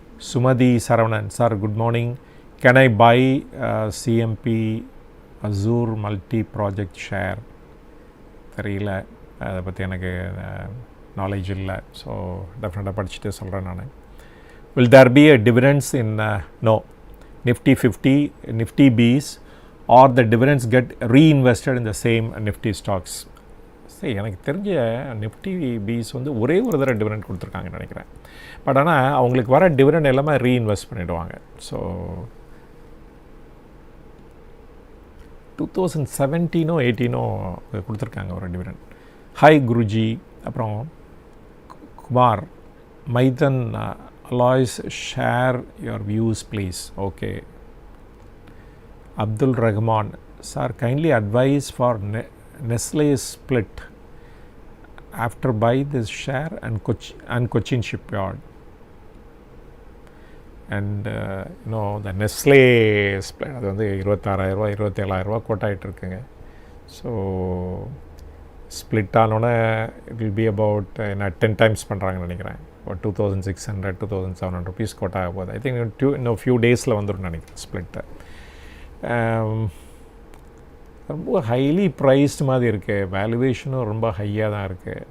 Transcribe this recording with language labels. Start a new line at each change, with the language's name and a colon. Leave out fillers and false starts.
English: Sumathi Saravanan sir, good morning. Can I buy CMP Azure multi project share?
Tamil: தெரியல, அதை பற்றி எனக்கு நாலேஜ் இல்லை. ஸோ டெஃபினட்டாக படிச்சுட்டு சொல்கிறேன் நான்.
English: Will there be a difference in no Nifty 50, Nifty Bs, or the dividends get reinvested in the same Nifty stocks?
Tamil: சரி, எனக்கு தெரிஞ்ச நிஃப்டி பீஸ் வந்து ஒரே ஒரு தடவை டிவிடெண்ட் கொடுத்துருக்காங்கன்னு நினைக்கிறேன். பட் ஆனால் அவங்களுக்கு வர டிவிடெண்ட் எல்லாமே ரீஇன்வெஸ்ட் பண்ணிவிடுவாங்க. ஸோ 2017 18 கொடுத்துருக்காங்க ஒரு டிவிடெண்ட். ஹாய் குருஜி.
English: அப்புறம் Kumar Maithan Alois, share your views please. Okay. Abdul Rahman, sir, kindly advise for Nestle split after buy this share and Cochin shipyard. And you know the Nestle split
Tamil: அது வந்து 26,000 27,000 code ஆகிட்டு இருக்குங்க. So split ஆனோடனே
English: it will be about 10 times
Tamil: பண்ணுறாங்கன்னு நினைக்கிறேன். ஒரு 2,600 2,700 rupees code ஆக போகுது.
English: I think
Tamil: இன்னும் ஃபியூ டேஸில் வந்துடும் நினைக்கிறேன் ஸ்ப்ளிட்டு. ரொம்ப ஹைலி ப்ரைஸ்டு மாதிரி இருக்குது, வேல்யூவேஷனும் ரொம்ப ஹையாக தான் இருக்குது.